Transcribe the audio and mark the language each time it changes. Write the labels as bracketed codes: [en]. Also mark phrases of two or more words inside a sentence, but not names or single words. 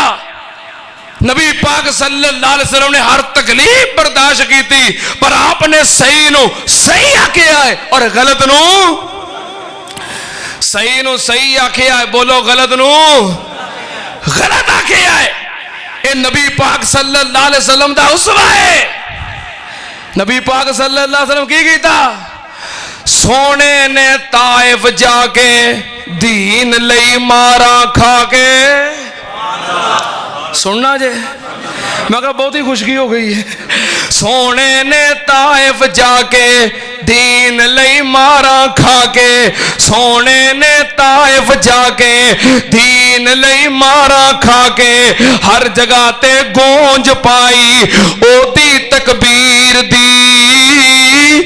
[pa] نبی پاک [ar] صلى الله عليه وسلم [pa] نے ہر تکلیف برداشت کی تھی، پر آپنے صحی نوں صحی آکھیا ہے اور غلط نوں صحی نوں صحی آکھیا ہے. بولو غلط نوں غلط آکھیا ہے. یہ نبی پاک [ar] صلى الله عليه وسلم [pa] دا اسوہ ہے. نبی پاک [ar] صلى الله عليه وسلم [pa] کی کیتا? سوہنے نے طائف جاکے دین لئی مارا کھا کے. سننا جے، میں کہا بہت ہی خشکی ہو گئی ہے. سوہنے نے طائف جاکے دین لئی مارا کھا کے، سوہنے نے طائف جاکے دین لئی مارا کھا کے، ہر جگہ تے گونج پائی اوہدی تکبیر دی.